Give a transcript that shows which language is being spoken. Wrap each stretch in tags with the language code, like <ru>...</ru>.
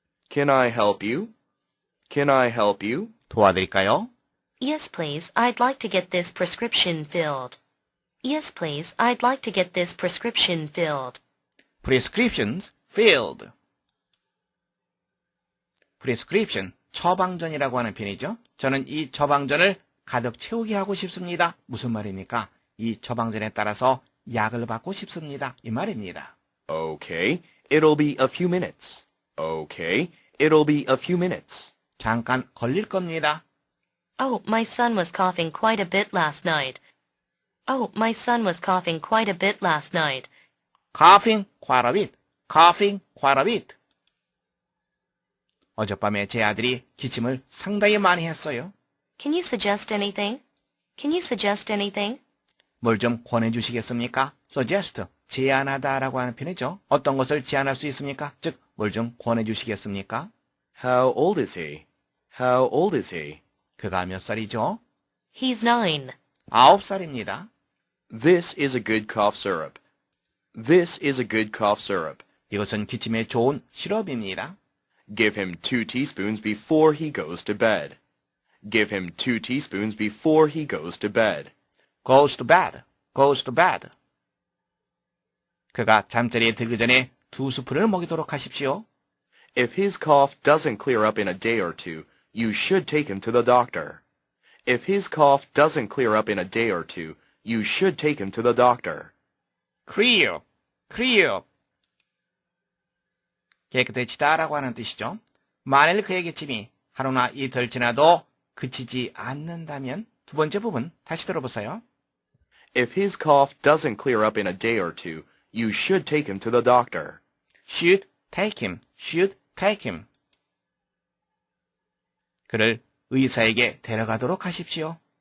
<en>Can I help you? Can I help you?</en> <ko>도와드릴까요?</ko> <en>Yes, please. I'd like to get this prescription filled. Yes, please. I'd like to get this prescription filled. prescriptions filled.</en> <ko>prescription, 처방전이라고 하는 편이죠. 저는 이 처방전을 가득 채우게 하고 싶습니다. 무슨 말입니까? 이 처방전에 따라서 약을 받고 싶습니다. 이 말입니다.</ko> <en>Okay, it'll be a few minutes. Okay, it'll be a few minutes.</en> <ko>잠깐 걸릴 겁니다.</ko> <en>Oh, my son was coughing quite a bit last night. Oh, my son was coughing quite a bit last night. coughing quite a bit. coughing quite a bit.</en> <ko>어젯밤에 제 아들이 기침을 상당히 많이 했어요.</ko> <en>Can you suggest anything? Can you suggest anything?</en> <ko>뭘 좀 권해주시겠습니까? suggest, 제안하다라고 하는 편이죠. 어떤 것을 제안할 수 있습니까? 즉, 뭘 좀 권해주시겠습니까?</ko> <en>How old is he? How old is he?</en> <ko>그가 몇 살이죠?</ko> <en>He's 9.</en> <ko>9살입니다.</ko> <en>This is a good cough syrup. This is a good cough syrup.</en> <ko>이것은 기침에 좋은 시럽입니다.</ko> <en>Give him 2 teaspoons before he goes to bed. Give him 2 teaspoons before he goes to bed. goes to bed, goes to bed.</en> <ko>그가 잠자리에 들기 전에 2스푼을 먹이도록 하십시오.</ko> <en>If his cough doesn't clear up in a day or two, you should take him to the doctor. If his cough doesn't clear up in a day or two, you should take him to the doctor. clear, clear.</en> <ko>깨끗해지다라고 하는 뜻이죠. 만일 그의 기침이 하루나 이틀 지나도 그치지 않는다면 두 번째 부분 다시 들어보세요.</ko> <en>If his cough doesn't clear up in a day or two, you should take him to the doctor. should take him, should take him.</en> <ko>그를 의사에게 데려가도록 하십시오.</ko>